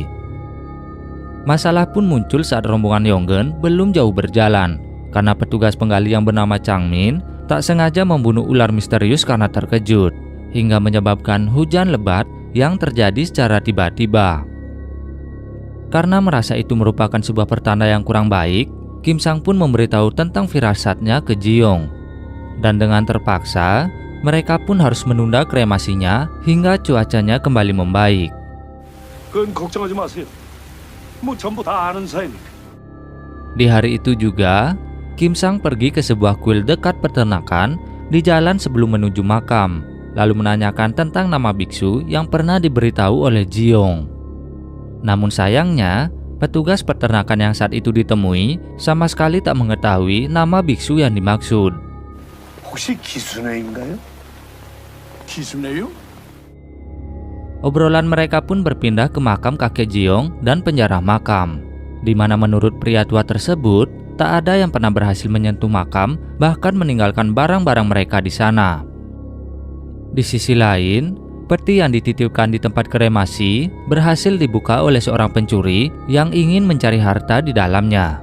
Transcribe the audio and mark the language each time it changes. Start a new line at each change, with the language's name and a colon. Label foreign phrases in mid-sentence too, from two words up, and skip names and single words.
Indonesian: Masalah pun muncul saat rombongan Yonggen belum jauh berjalan, karena petugas penggali yang bernama Chang Min tak sengaja membunuh ular misterius karena terkejut, hingga menyebabkan hujan lebat yang terjadi secara tiba-tiba. Karena merasa itu merupakan sebuah pertanda yang kurang baik, Kim Sang pun memberitahu tentang firasatnya ke Ji-yong. Dan dengan terpaksa, mereka pun harus menunda kremasinya hingga cuacanya kembali membaik.
Korean: 그건 걱정하지 마세요. 뭐 전부 다 아는 사이니까.
Indonesian: Di hari itu juga, Kim Sang pergi ke sebuah kuil dekat peternakan di jalan sebelum menuju makam, lalu menanyakan tentang nama biksu yang pernah diberitahu oleh Ji-yong. Namun sayangnya, petugas peternakan yang saat itu ditemui sama sekali tak mengetahui nama biksu yang dimaksud.
Korean: 혹시 기순애인가요? 기순애요?
Indonesian: Obrolan mereka pun berpindah ke makam kakek Ji-yong dan penjara makam, di mana menurut pria tua tersebut, tak ada yang pernah berhasil menyentuh makam, bahkan meninggalkan barang-barang mereka di sana. Di sisi lain, peti yang dititipkan di tempat kremasi berhasil dibuka oleh seorang pencuri yang ingin mencari harta di dalamnya.